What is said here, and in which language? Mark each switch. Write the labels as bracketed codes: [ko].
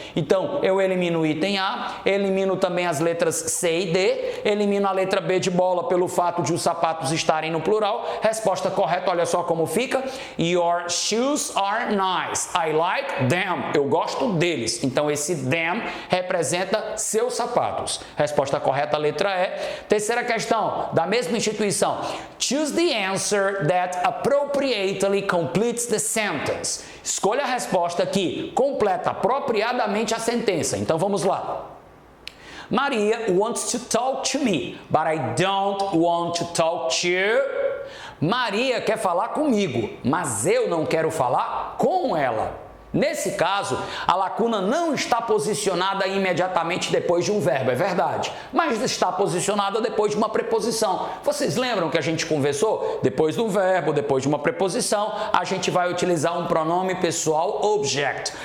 [pt] Então, eu elimino o item A, elimino também as letras C e D, elimino a letra B de bola pelo fato de os sapatos estarem no plural. Resposta correta, olha só como fica. [en] Your shoes are nice. I like them. [pt] Eu gosto deles. Então, esse them representa seus sapatos. Resposta correta, letra E. Terceira questão, da mesma instituição. [en] Choose the answer that appropriately completes the sentence. [pt] Escolha a resposta que completa apropriadamente a sentença. Então, vamos lá. [en] Maria wants to talk to me, but I don't want to talk to you. [pt] Maria quer falar comigo, mas eu não quero falar com ela. Nesse caso, a lacuna não está posicionada imediatamente depois de um verbo, é verdade, mas está posicionada depois de uma preposição. Vocês lembram que a gente conversou? Depois do verbo, depois de uma preposição, a gente vai utilizar um pronome pessoal object.